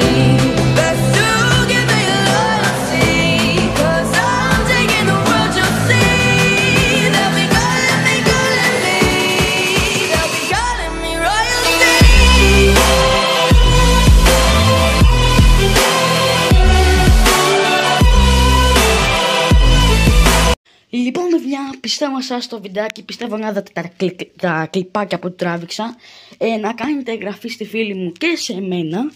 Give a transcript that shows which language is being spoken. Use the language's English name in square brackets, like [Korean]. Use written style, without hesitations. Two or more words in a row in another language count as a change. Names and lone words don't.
[English] Best to give me loyalty, 'cause I'm taking the world, you'll see. They'll be calling me, they'll be calling me royalty. [Greek] Λοιπόν παιδιά, πιστεύω σας στο βιντεάκι, πιστεύω να δείτε τα κλιπάκια που τράβηξα, να κάνετε εγγραφή στη φίλη μου και σε εμένα.